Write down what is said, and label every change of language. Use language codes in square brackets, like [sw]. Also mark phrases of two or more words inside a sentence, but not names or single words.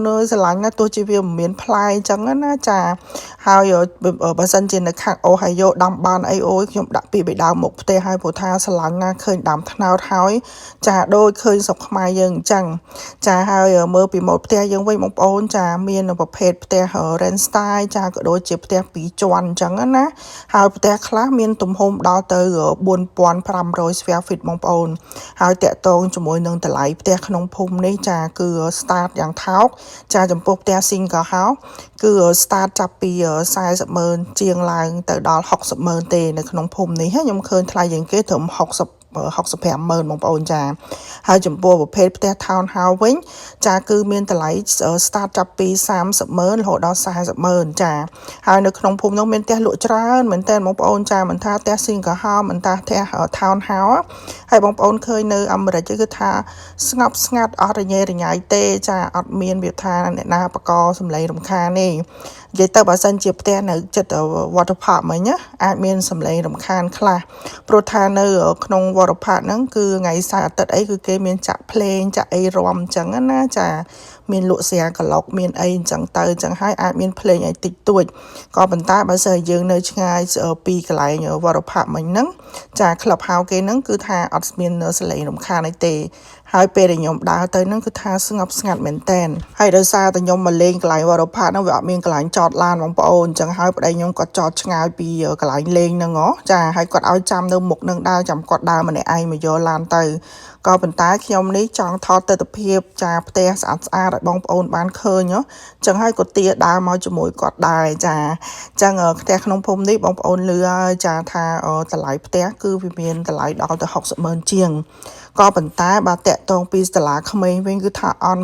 [km] អើយស្រឡាញ់ណាស់ទោះជាវាមិនមានផ្លែអញ្ចឹងណាចាហើយបើសិនជានៅខាងអូហាយ៉ូដាំបានអីអូយខ្ញុំដាក់ពីបេដៅមុខផ្ទះហើយព្រោះថាស្រឡាញ់ណាស់ឃើញដើមត្នោតហើយចាដូចឃើញស្រុកខ្មែរយើងអញ្ចឹងចាហើយមើលពីម៉ូដផ្ទះយើងវិញបងប្អូនចាមានប្រភេទផ្ទះ [en] Ranch style [km] ចាក៏ដូចជាផ្ទះ2ជាន់អញ្ចឹងណាហើយផ្ទះខ្លះមានទំហំដល់ទៅ 4,500 [en] square feet [km] បងប្អូនហើយតាក់ទងជាមួយនឹងតម្លៃផ្ទះក្នុងភូមិនេះចាគឺ start យ៉ាងថោកចាចំពោះផ្ទះ [en] single house [km] គឺ start ចាប់ពី40,000ជាងឡើងទៅដល់60,000ទេនៅក្នុងភូមិនេះខ្ញុំឃើញថ្លៃជាងគេត្រឹម 65,000បងប្អូនចាហើយចំពោះប្រភេទផ្ទះ [en] town house [km] វិញចាគឺមានតម្លៃ start ចាប់ពី30,000រហូតដល់40,000ចាហើយនៅក្នុងភូមិនោះមានផ្ទះលក់ច្រើនមែនតើបងប្អូនចាមិនថាផ្ទះ [en] single house [km] មិនថាផ្ទះ [en] town house [km] ហើយបងប្អូនឃើញនៅអាមេរិកគឺថាស្ងប់ស្ងាត់អត់រញ៉េរញ៉ៃទេចាអត់មានវាថាអ្នកណាបកសំឡេងរំខានទេនិយាយទៅបើសិនជាផ្ទះនៅចិត្ត [en] water park [km] មិ ញណាអាចមានសម្លេងរំខានខ្លះព្រោះថានៅក្នុង [en] water park [km] ហ្នឹងគឺថ្ងៃសៅរ៍អាទិត្យអីគឺគេមានចាក់ភ្លេងចាក់អីរាំអញ្ចឹងណាចាមានលក់ស្រាក្លុកមានអីអញ្ចឹងទៅអញ្ចឹងហើយអាចមានភ្លេងអីតិចតួចក៏ប៉ុន្តែ បើសិនយើងនៅឆ្ងាយពីកន្លែង [en] water park [km] មិញហ្នឹងចា [en] club house [km] គេហ្នឹងគឺថាអត់មានសម្លេងរំខានអីទេហើយពេលដែលខ្ញុំដើរទៅហ្នឹងគឺថាស្ង ប់ស្ងាត់មែនតែនហើយដោយសារតែខ្ញុំមកលេងកន្លែង [en] water park [km] ហ្នឹងវាអត់មានកន្លែងចតឡានបងប្អូនអញ្ចឹងហើយប្តីខ្ញុំក៏ចតឆ្ងាយ ពីកន្លែងលេងហ្នឹងហ៎ចាហើយគាត់ឲ្យចាំនៅមុខហ្នឹងដើរចាំគាត់ដើរម្នាក់ឯងមកយកឡានទៅក៏ប៉ុន្តែខ្ញុំនេះចង់ថតទស្សនភាពចាផ្ទះស្អាតស្អាតឲ្យបងប្អូនបានឃើញហ៎អញ្ចឹងហើយក៏ទាដើរមកជាមួយគាត់ដែរចាអញ្ចឹងផ្ទះក្នុងភូមិនេះបងប្អូនលឺហើយចាថាតម្លៃផ្ទះគឺវាមានតម្លៃដល់ទៅ60,000ជាងក៏ប៉ុន្តែបើតាក់ទងពីសាលាក្មេងវិញគឺថាអន់